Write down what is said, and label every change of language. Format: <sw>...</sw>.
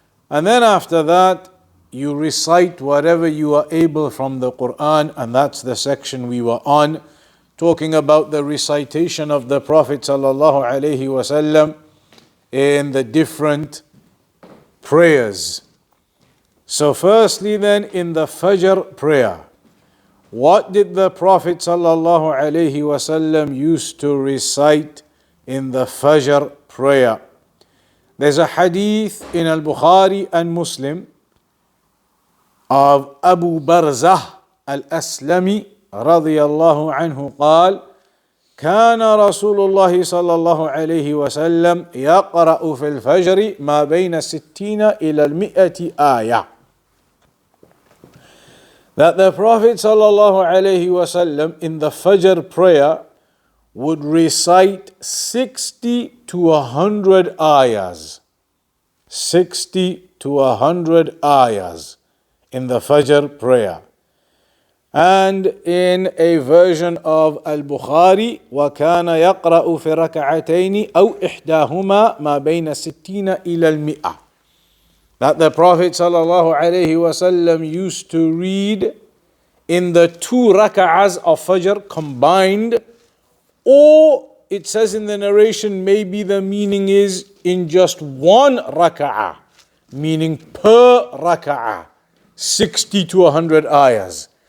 <en>And then after that you recite whatever you are able from the Quran, and that's the section we were on, talking about the recitation of the Prophet sallallahu alaihi wasallam in the different prayers. So firstly then, in the Fajr prayer, what did the Prophet sallallahu alaihi wasallam used to recite in the Fajr prayer? There's a hadith in Al-Bukhari and Muslim of Abu Barzah al-Aslami radiyallahu anhu</en> <ar>قال كان رسول الله صلى الله عليه وسلم يقرأ في الفجر ما بين 60 إلى 100 آية.</ar> <en>That the Prophet صلى الله عليه وسلم in the Fajr prayer would recite 60 to 100 ayahs. 60 to 100 ayahs in the Fajr prayer. And in a version of Al-Bukhari,</en> <ar>وَكَانَ يَقْرَأُ فِي رَكَعَتَيْنِ أَوْ إِحْدَاهُمَا مَا بَيْنَ 60 إِلَى 100.</ar> <en>That the Prophet ﷺ used to read in the two rak'ahs of Fajr combined, or it says in the narration, maybe the meaning is in just one rak'ah, meaning per rak'ah, 60 to 100 ayahs.</en>